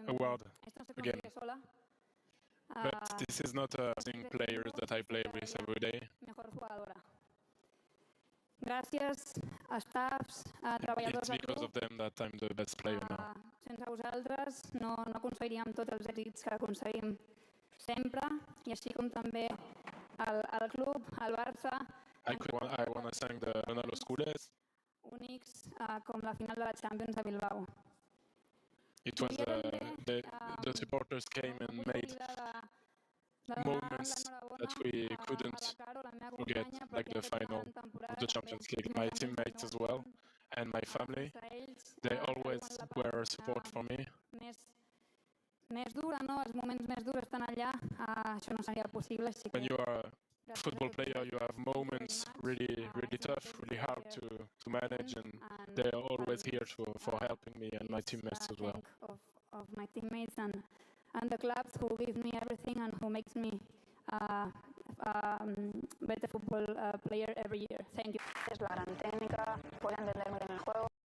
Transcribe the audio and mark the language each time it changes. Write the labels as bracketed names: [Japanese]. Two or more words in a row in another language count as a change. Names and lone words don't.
[English] Award [Spanish] Esto no se [English] again. [Spanish] consigue sola. [English] But this is not using players that I play with every day. [Spanish] Mejor jugadora. [Catalan] Gràcies a staffs, a treballadors [English] It's [Catalan] del [English] because of [Catalan] club. [English] them that I'm the best player now. [Catalan] Sense vosaltres no aconseguiríem tots els èxits que aconseguim sempre, i així com també al club, al Barça, [English] I want to thank the Ronaldo Schools. [Catalan] únics com la final de la Champions a Bilbao. [English] It was the supporters came and made moments that we couldn't forget, like the final of the Champions League. My teammates as well and my family, they always were support for me. [Catalan] Més dura, no? Els moments més durs estan allà. Això no seria possible. Així [English] When [Catalan] que [English] you are a football player, you have moments really tough, really hard to manage, and they're always here for helping me and my teammates as well. of my teammates and the clubs who give me everything and who makes me better football player every year. Thank you. [Spanish] Es la gran técnica, puede entender muy bien el juego.